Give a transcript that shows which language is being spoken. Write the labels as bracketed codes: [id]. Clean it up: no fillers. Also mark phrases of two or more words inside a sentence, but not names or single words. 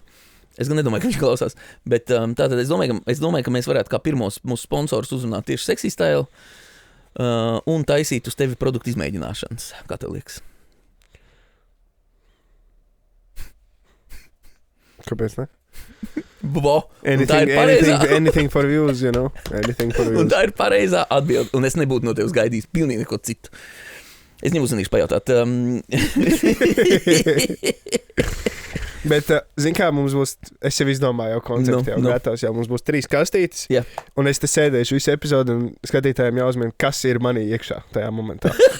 [lv] Es gan nedomāju, ka viņš klausās. Bet tātad es domāju, ka mēs varētu kā pirmos mūsu sponsorus uzrunāt tieši Sexy Style un taisīt uz tevi produktu izmēģināšanas. Kā tev liekas? Kāpēc ne? [en] Anything for views, you know. Anything for views. [lv] Un tā ir pareizā atbilde. Un es nebūtu no tevis gaidījis pilnīgi neko citu. Es viņam uzmanīšu pajautāt. Bet, zin kā, mums būs, es jau izdomāju jau konceptu, jau gatavs, jau mums būs 3 kastītes. [en] Yeah. Un [lv] es te sēdēšu visu epizodu un skatītājiem jāuzmina, kas ir manī iekšā tajā momentā.